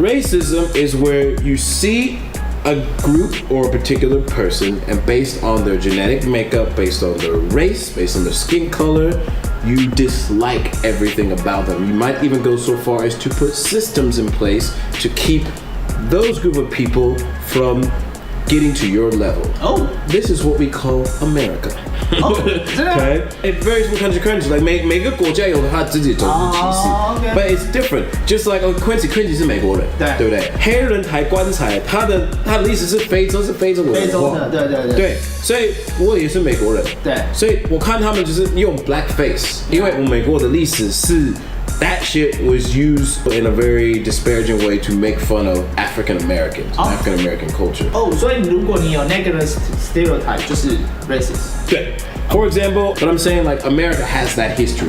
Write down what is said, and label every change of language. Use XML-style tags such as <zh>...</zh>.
<en>Racism is where you see a group or a particular person, and based on their genetic makeup, based on their race, based on their skin color, you dislike everything about them. You might even go so far as to put systems in place to keep those group of people from getting to your level. Oh. This is what we call America. Oh, Okay? It varies from country to country. Like</en> <zh>每个国家有它自己的种族歧视</zh> <en>okay. But it's different. Just like</en> <zh>Quincy 是美国人，对不对？黑人抬棺材，他的历史是非洲的文化，对，所以我也是美国人，对，所以我看他们就是用 blackface，因为我美国的历史是。</zh> <en>That shit was used in a very disparaging way to make fun of African Americans, African American culture.</en> <zh>哦，所以如果你有</zh> <en>negative stereotype，</en> <zh>就是 racist。对。</zh> <en>For example, but I'm saying like America has that history.</en>